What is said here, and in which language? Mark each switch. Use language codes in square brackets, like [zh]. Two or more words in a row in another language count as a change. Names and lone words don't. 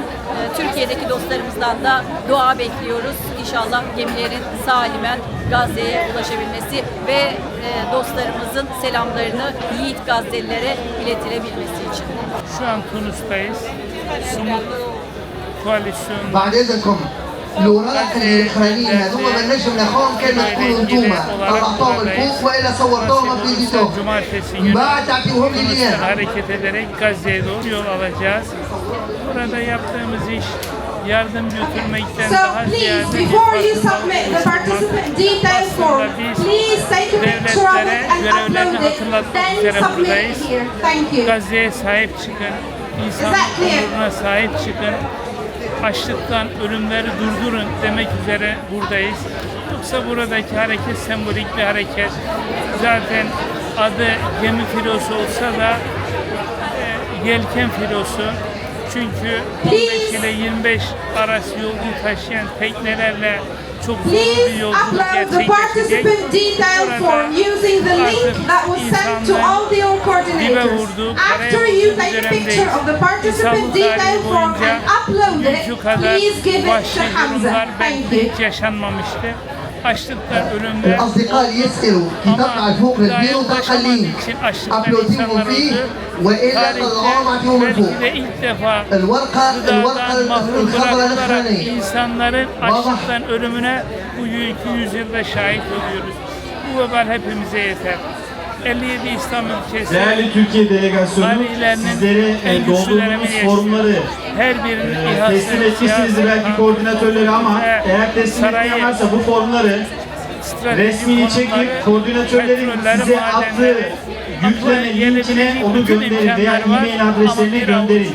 [tr] Türkiye'deki dostlarımızdan da dua bekliyoruz. İnşallah gemilerin salimen Gazze'ye ulaşabilmesi ve dostlarımızın selamlarını yiğit Gazze'lilere iletilebilmesi için. Şu an Tunus'tayız. Sumut koalisyon [ar] بعد اذنكم الوراق الاخرانيين هذوما ما لناش ناخذهم كما تكونوا انتوما طلعتوهم الفوق والا صورتوهم في فيديوهاتهم [tr] Cumartesi [ar] من [tr] günü [ar] بعد تعطيوهم لي [tr] Tunus'tan [ar] اياها [tr] hareket ederek Gazze'ye doğru yol alacağız. Burada yaptığımız iş yardım götürmekten [en] So [tr] daha [en] please, [tr] ziyade [en] before you submit the participant detail form, please take a picture of it and upload it, then submit it here. Thank you. [tr] Gazze'ye sahip çıkın. İnsan [en] that clear? [tr] onuruna sahip çıkın. Açlıktan ölümleri durdurun demek üzere buradayız. Yoksa buradaki hareket sembolik bir hareket. Zaten adı gemi filosu olsa da yelken filosu. Çünkü 15 ile 25 arası yolcu taşıyan teknelerle çok zor bir [en] Please [tr] yolculuk [en] upload the [tr] gerçekleşecek. [en] participant detail form using the link that was sent to all the coordinators. After you take a picture of the participant detail form and upload it, please give it to Hamza. Thank you. [tr] Hiç yaşanmamıştı. Açlıktan ölümler [ar] الاصدقاء يسالوا كي تطلع الفوق الكبير وتلقى اللينك ابلوديهم فيه والا طلعوهم اعطيهم [tr] belki [ar] الفوق [tr] de ilk defa [ar] الورقه [tr] gıdadan mahrum [ar] الخضراء [tr] bırakılarak [ar] الاخرانيه [tr] insanların açlıktan ölümüne bu 200 yılda şahit oluyoruz. Bu vebal hepimize yeter. 57 İslam ülkesi Değerli Türkiye Delegasyonu, sizlere doldurduğumuz formları her birinin teslim etmişsinizdir belki koordinatörleri ama eğer teslim etmeyen varsa bu formları resmini çekip koordinatörlerin size attığı yükleme linkine onu gönderin veya e-mail adreslerine gönderin.